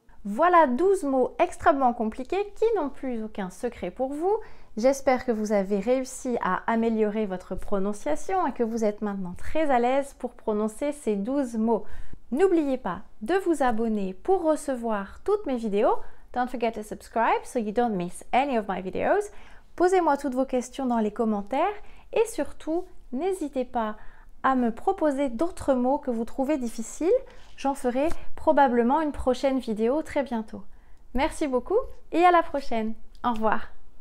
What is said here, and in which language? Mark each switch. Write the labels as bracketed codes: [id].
[fr] Voilà 12 mots extrêmement compliqués qui n'ont plus aucun secret pour vous. J'espère que vous avez réussi à améliorer votre prononciation et que vous êtes maintenant très à l'aise pour prononcer ces 12 mots. N'oubliez pas de vous abonner pour recevoir toutes mes vidéos. [en] Don't forget to subscribe so you don't miss any of my videos. [fr] Posez-moi toutes vos questions dans les commentaires et surtout, n'hésitez pas à me proposer d'autres mots que vous trouvez difficiles. J'en ferai probablement une prochaine vidéo très bientôt. Merci beaucoup et à la prochaine. Au revoir.